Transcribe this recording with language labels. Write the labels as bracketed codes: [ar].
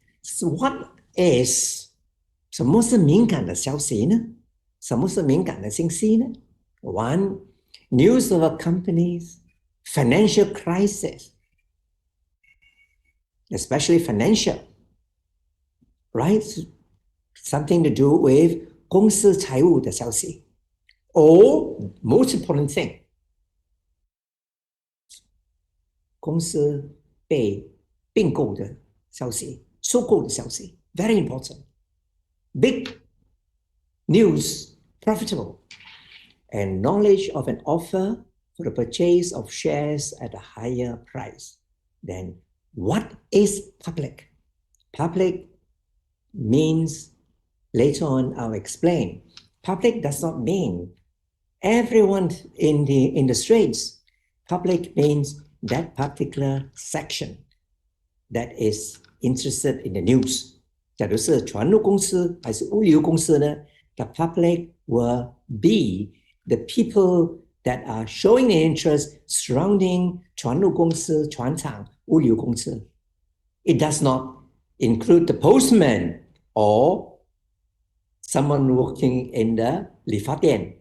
[en] So what is [zh] 什么是敏感的消息呢？什么是敏感的信息呢？ [en] One, news of a company's financial crisis, especially financial, right? Something to do with [zh] 公司财务的消息。 [en] Or, most important thing, [zh] 公司被并购的消息，收购的消息 ， [en] very important. Big news, profitable, and knowledge of an offer for the purchase of shares at a higher price. Then, what is public? Public means, later on I'll explain, public does not mean everyone in the streets. Public means that particular section that is interested in the news. [zh] 假如是船务公司还是物流公司呢？ [en] The public will be the people that are showing the interest surrounding [zh] 船务公司、船厂、物流公司。 [en] It does not include the postman or someone working in the 理发店.